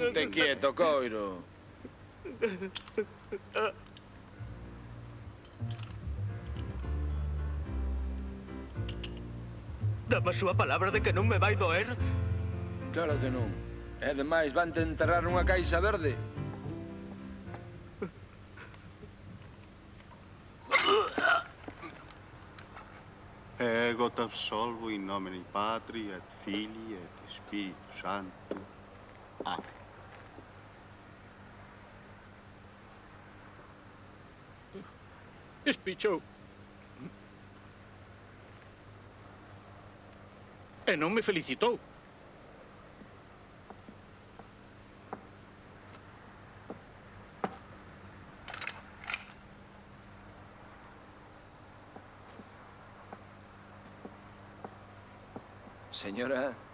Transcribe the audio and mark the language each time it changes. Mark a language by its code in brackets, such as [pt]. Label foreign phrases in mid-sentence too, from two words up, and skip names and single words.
[gl] Ponte quieto, coiro. Dame a súa palabra de que non me vai doer. Claro que non. E ademais van te enterrar unha caixa verde. [la] Ego te absolvo in nomine Patri et Filii et Spiritus Sancto. Amen. [gl] Espichou. E non me felicitou. [es] Señora...